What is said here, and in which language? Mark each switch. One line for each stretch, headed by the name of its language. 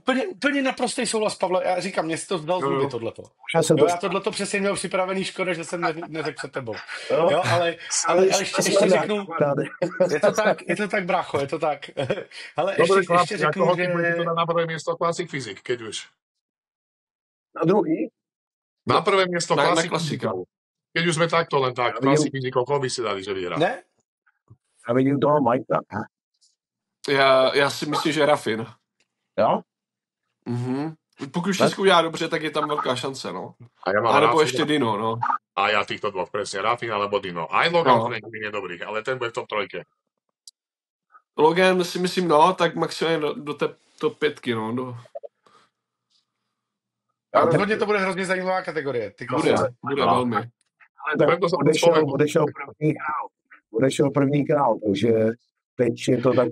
Czech: Úplně naprostý souhlas, Pavle. Já říkám, mě si to zdal zůby tohleto. Já tohleto přesně měl připravený, škoda, že jsem neřekl před tebou. Jo, ale ještě řeknu, je to tak, brácho, je to tak. Ale ještě řeknu, že...
Slovak: to na prvé miesto Classic Physique, keď už.
Czech: Na druhý?
Slovak: Na prvé miesto Classic Physique. Keď už sme takto len tak, Classic Physique, koho by si dali, že vyhrá?
Czech: Ne?
Slovak: A vidím toho Mikea.
Czech: Já si myslím, že Rafin. Jo? Mhm. Pokud všechno udělá dobře, tak je tam velká šance, no. A nebo ještě Dino, no.
Slovak: A ja týchto dvoch, presne, Rafin alebo Dino. Aj Logan Frank je dobrý, ale ten bude v top 3.
Czech: Logan si myslím, no, tak maximálně do té top 5, no. A rozhodně to bude hrozně zajímavá kategorie. Bude velmi. Ale odešel první král, takže teď je to takový...